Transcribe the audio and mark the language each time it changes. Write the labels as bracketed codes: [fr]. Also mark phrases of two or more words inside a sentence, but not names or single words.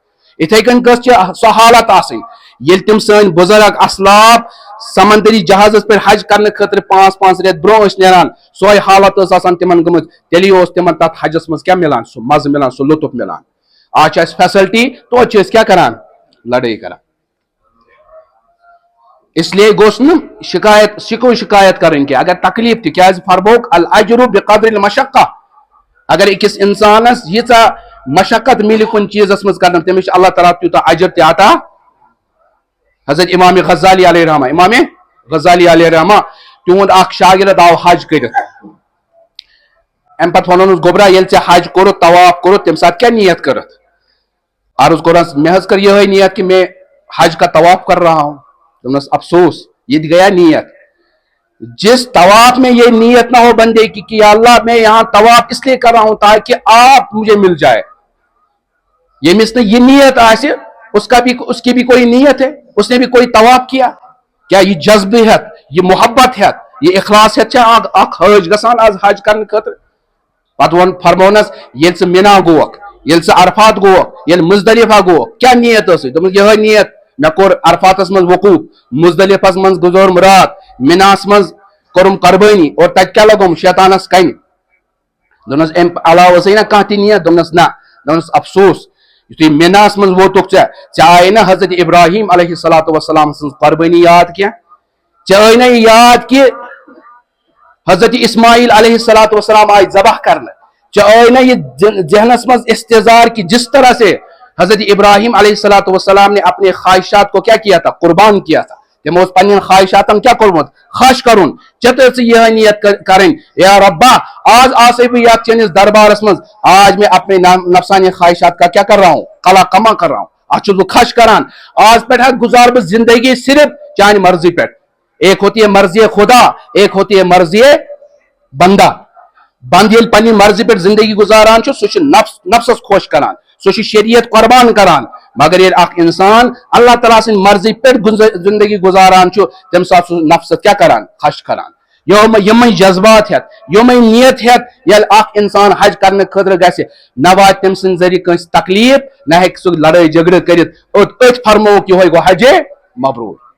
[ks] یِتھے کٔنۍ گٔژھ سۄ حالت آسٕنۍ ییٚلہِ تِم سٲنۍ بُزرگ اسلاف سمندری جہازس پہ حج کرنے خاطر 5-5 رٮ۪تھ برونٛہہ ٲسۍ نیران سۄے حالت ٲس آسان تِمن گٔمٕژ تیٚلی اوس تِمن تتھ حجس منٛز کیٛاہ مِلان سُہ مزٕ مِلان سُہ لطف مِلان. آز چھِ اَسہِ فیسلٹی توتہِ چھِ أسۍ کیٛاہ کران لڑٲے کران. اس لیے گوٚژھ نہٕ شکایت کرٕنۍ کینٛہہ اگر تکلیف تہِ کیٛازِ فرموک [ar] الاجر بقدر المشقہ. [ks] اگر أکِس انسانس ییٖژاہ مشقت مِلہِ کُنہِ چیٖزس منٛز کرنہٕ تٔمِس چھُ اللہ تعالیٰ تیوٗتاہ اجر تہِ عطا. حضرت امام غزالی علیہ رحمہ امام غزالی علیہ رحمہ تہنٛد اکھ شاگرد آو حج کٔرِتھ امہِ پتہٕ ونونس گوٚبرا ییٚلہِ ژےٚ حج کوٚرُتھ طواف کوٚرُتھ تمہِ ساتہٕ کیٛاہ نیت کٔرٕتھ عرض کوٚرنس مےٚ حظ کٔر یِہے نیت [ur] کہ میں حج کا طواف کر رہا ہوں. [ks] دوٚپنس افسوس یہ گیا نیت. [ur] جس طواف میں یہ نیت نہ ہو بندے کی کہ یا اللہ میں یہاں طواف اس لیے کر رہا ہوں تاکہ آپ مجھے مل جائے. [ks] ییٚمِس نہٕ یہِ نیت آسہِ [ur] اس کی بھی کوئی نیت ہے اس نے بھی کوئی طواف کیا کیا یہ جذبہ ہے یہ محبت ہے یہ اخلاص ہے [ks] اکھ حج گژھان آز حج کرنے خاطر. پتہٕ فرمونس ییٚلہِ ژٕ منا گوکھ ییٚلہِ ژٕ عرفات گوکھ ییٚلہِ مزدلفہ گوکھ کیٛاہ نیت ٲسٕے دوٚپمَس یِہے نیت مےٚ کوٚر عرفاتس منٛز وقوف مزدلفس منٛز گُزٲرٕم رات مناہس منٛز کوٚرُم قربٲنی اور تتہِ کیٛاہ لگوم شیطانس کنہِ. دوٚپنس امہِ علاوٕ ٲسٕے نا کانٛہہ تہِ نیت دوٚپنس نہ. دوٚپنس افسوس یُتھُے مناہس منٛز ووتُکھ ژےٚ آیے نا حضرت ابراہیم علیہ الصلوۃ والسلام سٕنٛز قربٲنی یاد کینٛہہ ژےٚ آیے نا یہِ یاد کہ حضرت اسماعیل علیہ الصلوۃ والسلام آئے ذبح کرنے ژےٚ آیے نا یہ ذہنس منٛز استظار [ur] کہ جس طرح سے حضرت ابراہیم علیہ الصلوۃ والسلام نے اپنے خواہشات کو کیا کیا تھا قربان کیا تھا. [ks] تمو اوس پننٮ۪ن خواہشاتن کیا کوٚرمُت خش کرُن ژےٚ تہِ ٲسٕے یِہے نیت کرٕنۍ یا ربا آز آسے بہٕ یتھ چٲنِس دربارس منٛز [ur] آج میں اپنے نفسانی خواہشات کا کیا کر رہا ہوں قلا کما کر رہا ہوں [ks] اتھ چھُس بہٕ خش کران آج پٮ۪ٹھ گزار بہٕ زندگی صرف چانہِ مرضی پٮ۪ٹھ. [ur] ایک ہوتی ہے مرضی خدا ایک ہوتی ہے مرضی بندہ. [ks] بند ییٚلہِ پننہِ مرضی پٮ۪ٹھ زندگی گزاران چھُ سُہ چھُ نفسس خۄش کران سُہ چھُ شریعت قربان کران. مگر ییٚلہِ اکھ انسان اللہ تعالیٰ سٕنٛدِ مرضی پٮ۪ٹھ زندگی گزاران چھُ تمہِ ساتہٕ چھُ نفسس کیٛاہ کران خش کران. یِمے جذبات ہٮ۪تھ یِمے نیت ہٮ۪تھ ییٚلہِ اکھ انسان حج کرنہٕ خٲطرٕ گژھِ نہ واتہِ تٔمۍ سٕنٛدِ ذٔریعہٕ کٲنٛسہِ تکلیف نہ ہیٚکہِ سُہ لڑٲے جھگڑٕ کٔرِتھ أتھۍ فرمووُکھ یِہوے گوٚو حج مبروٗر.